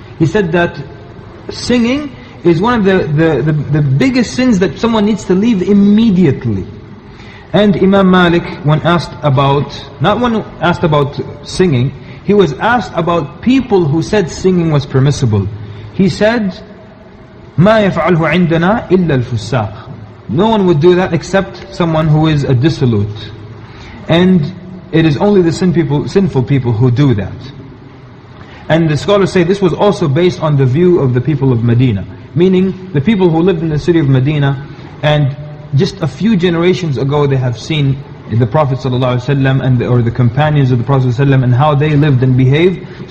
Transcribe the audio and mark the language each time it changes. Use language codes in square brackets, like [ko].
[en] He said that singing is one of the biggest sins that someone needs to leave immediately. And Imam Malik, not when asked about singing, he was asked about people who said singing was permissible. He said, [ar] ما يفعله عندنا إلا الفساق. [en] No one would do that except someone who is a dissolute. And it is only the sinful people who do that. And the scholars say this was also based on the view of the people of Medina, meaning the people who lived in the city of Medina, and just a few generations ago they have seen the Prophet ﷺ or the companions of the Prophet ﷺ and how they lived and behaved.